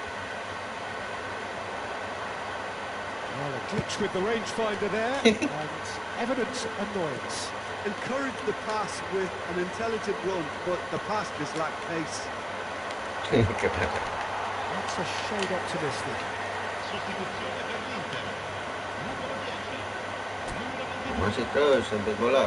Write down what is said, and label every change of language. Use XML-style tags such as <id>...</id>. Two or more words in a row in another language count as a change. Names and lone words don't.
<en>Well, a glitch with the rangefinder there, and evident annoyance. Encourage the pass with an intelligent run, but the pass just lacked pace. That's a shade optimistic.</en> <it>Sostituzione per l'Inter. Numero 10. Numero 22.</it> <id>Masih terus sampai bola.</id>